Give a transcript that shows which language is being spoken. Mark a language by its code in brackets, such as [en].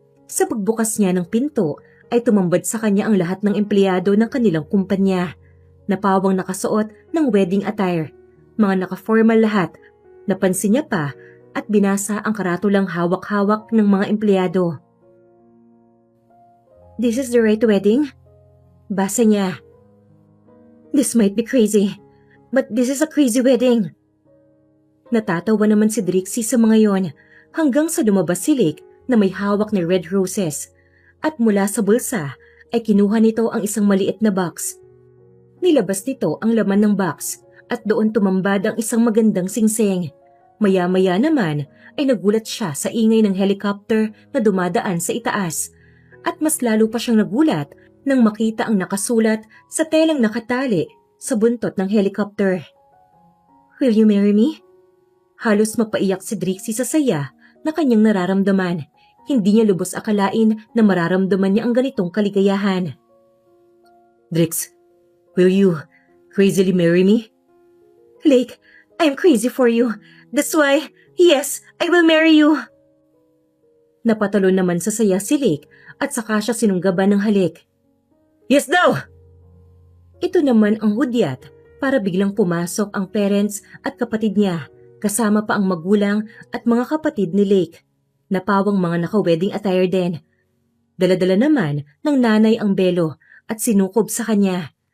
[tl] Sa pagbukas niya ng pinto, ay tumambad sa kanya ang lahat ng empleyado ng kanilang kumpanya. Napawang nakasuot ng wedding attire. Mga naka-formal lahat. Napansin niya pa at binasa ang karatulang hawak-hawak ng mga empleyado. [en] This is the right wedding? [tl] Basa niya. [en] This might be crazy, but this is a crazy wedding. [tl] Natatawa naman si Drixie sa mga yon hanggang sa lumabas si Lake na may hawak na red roses at mula sa bulsa ay kinuha nito ang isang maliit na box. Nilabas nito ang laman ng box at doon tumambad ang isang magandang singsing. Maya-maya naman ay nagulat siya sa ingay ng helicopter na dumadaan sa itaas at mas lalo pa siyang nagulat nang makita ang nakasulat sa telang nakatali sa buntot ng helicopter. [en] Will you marry me? [tl] Halos mapaiyak si Drixie sa saya na kanyang nararamdaman. Hindi niya lubos akalain na mararamdaman niya ang ganitong kaligayahan. [en] Drix, will you crazily marry me? Lake, I'm crazy for you. That's why, yes, I will marry you. [tl] Napatalon naman sa saya si Lake at saka siya sinunggaban ng halik. Yes daw! Ito naman ang hudyat para biglang pumasok ang parents at kapatid niya, kasama pa ang magulang at mga kapatid ni Lake. Napawang mga naka-wedding attire din. Dala-dala naman ng nanay ang belo at sinukob sa kanya.